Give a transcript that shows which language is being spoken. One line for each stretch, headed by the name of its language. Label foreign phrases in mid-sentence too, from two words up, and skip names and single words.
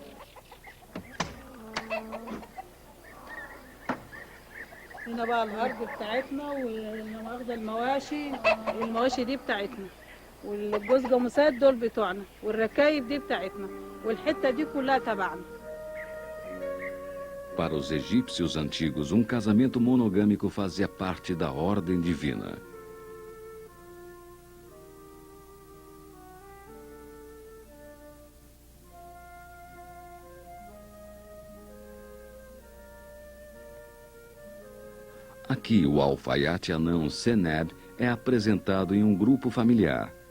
Arabic: هنا بقى الأرض بتاعتنا واخدة المواشي دي بتاعتنا والجوز جاموسات دول بتوعنا والركايب دي بتاعتنا والحتة دي كلها تبعنا.
Portuguese: Para os egípcios antigos, um casamento monogâmico fazia parte da ordem divina. Aqui, o alfaiate anão Seneb é apresentado em um grupo familiar.